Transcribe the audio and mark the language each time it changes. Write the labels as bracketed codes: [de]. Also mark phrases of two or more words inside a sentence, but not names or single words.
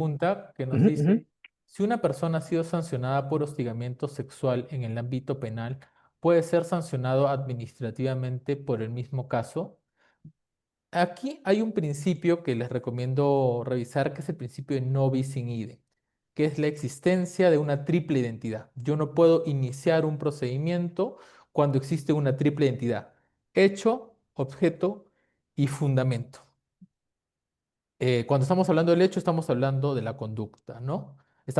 [es] pregunta que nos ujú, ujú. dice, si una persona ha sido sancionada por hostigamiento sexual en el ámbito penal, ¿puede ser sancionado administrativamente por el mismo caso? Aquí hay un principio que les recomiendo revisar, que es el principio de [la] no bis in idem, [es] que es la existencia de una triple identidad. Yo no puedo iniciar un procedimiento cuando existe una triple identidad, hecho, objeto y fundamento. Cuando estamos hablando del hecho, estamos hablando de la conducta, ¿no?